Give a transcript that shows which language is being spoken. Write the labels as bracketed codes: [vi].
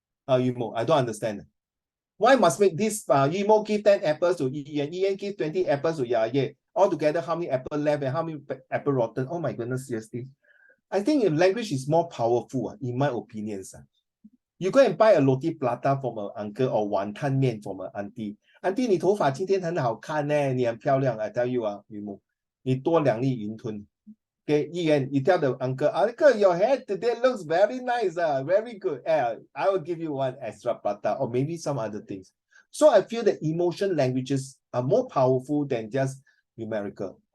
[en] Yumo, I don't understand. Why must make this Yumo give 10 apples to Ian, Ian give 20 apples to Yaya? Altogether, how many apple left and how many apple rotten? Oh my goodness, seriously. I think language is more powerful, in my opinion. You go and buy a roti prata from an uncle or 碗看面 from an auntie. [zh] Auntie, 你头发今天很好看呢，你很漂亮。 [en] I tell you, Yumo, [zh] 你多两粒云吞。 [en] Okay, Ian, you tell the uncle, uncle, your hair today looks very nice, very good. I will give you one extra prata or maybe some other things. So I feel that emotion languages are more powerful than just numerical.